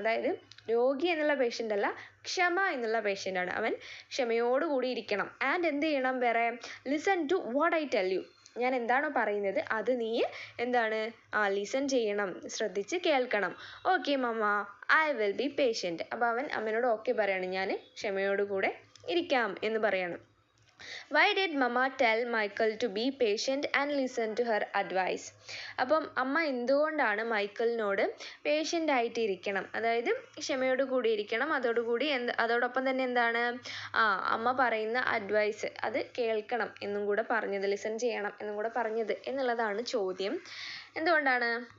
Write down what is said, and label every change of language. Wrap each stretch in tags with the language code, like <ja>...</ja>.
<ml>അതായത് രോഗി എന്നുള്ള പേഷ്യൻ്റ് അല്ല, ക്ഷമ എന്നുള്ള പേഷ്യൻ്റാണ്. അവൻ ക്ഷമയോടുകൂടി ഇരിക്കണം. ആൻഡ് എന്ത് ചെയ്യണം? വേറെ</ml> <en>listen to what I tell you,</en> <ml>ഞാൻ എന്താണോ പറയുന്നത് അത് നീ എന്താണ് ലിസൺ ചെയ്യണം, ശ്രദ്ധിച്ച് കേൾക്കണം.</ml> <en>Okay mamma, I will be patient.</en> <ml>അപ്പോൾ അവൻ അമ്മയോട് ഓക്കെ പറയാണ്, ഞാൻ ക്ഷമയോടുകൂടെ ഇരിക്കാം എന്ന് പറയണം.</ml> <en>Why did Mama tell Michael to be patient and listen to her advice?</en> <ml>അപ്പം അമ്മ എന്തുകൊണ്ടാണ് മൈക്കിളിനോട് പേഷ്യൻ്റ് ആയിട്ട് ഇരിക്കണം, അതായത് ക്ഷമയോട് കൂടി ഇരിക്കണം, അതോടൊപ്പം തന്നെ എന്താണ് അമ്മ പറയുന്ന അഡ്വൈസ് അത് കേൾക്കണം എന്നും കൂടെ പറഞ്ഞത്, ലിസൺ ചെയ്യണം എന്നും കൂടെ പറഞ്ഞത് എന്നുള്ളതാണ് ചോദ്യം. എന്തുകൊണ്ടാണ്?</ml>